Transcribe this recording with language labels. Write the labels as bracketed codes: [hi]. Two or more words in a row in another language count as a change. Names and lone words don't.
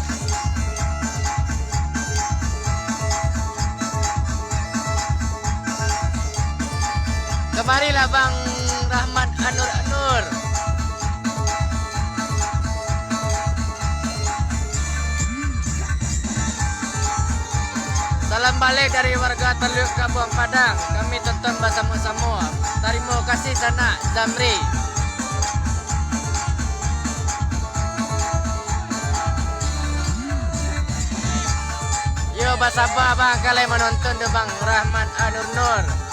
[id] Kemarilah Bang Rahmat Anur. Salam balik dari warga Teluk Kabuang Padang. Kami tonton bersama-sama. Terima kasih sana Zamri. [min] Yo basaba bang kalian menonton tu Bang Rahmat Anur.